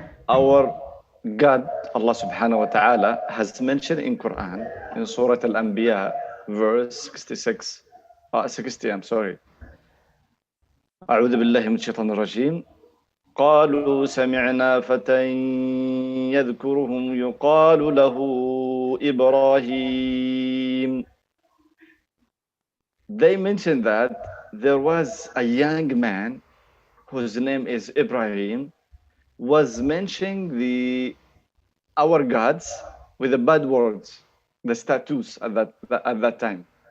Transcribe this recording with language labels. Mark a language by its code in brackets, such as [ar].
[en] Our God, Allah subhanahu wa ta'ala, has mentioned in Quran, in Surah Al-Anbiya, verse 60, I'm sorry. [ar] أعوذ بالله من الشيطان الرجيم قالوا سمعنا فتى يذكرهم يقال له إبراهيم. [en] They mentioned that there was a young man whose name is Ibrahim, was mentioning our gods with the bad words, the status at that time.